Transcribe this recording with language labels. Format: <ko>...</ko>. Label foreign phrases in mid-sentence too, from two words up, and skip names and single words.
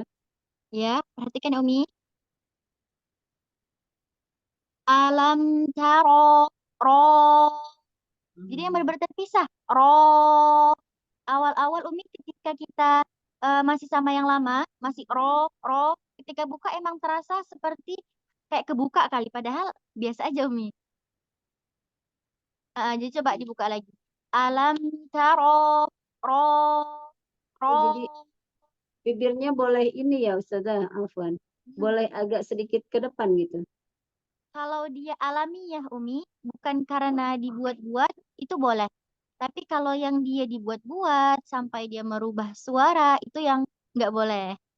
<id>ya, perhatikan ya Umi.</id> <ar>ألم تر</ar> <id>ro. Jadi yang benar-benar terpisah. Ro. Awal-awal Umi ketika kita masih sama yang lama, masih ro. Ketika buka emang terasa seperti kayak kebuka kali. Padahal biasa aja Umi. Jadi coba dibuka lagi.</id> <ar>ألم تر</ar> <id>ro. Ro. Oh, jadi bibirnya boleh ini ya Ustazah Afwan. Boleh agak sedikit ke depan gitu. Kalau dia alamiah Umi, bukan karena dibuat-buat, itu boleh. Tapi kalau yang dia dibuat-buat sampai dia merubah suara, itu yang nggak boleh.</id>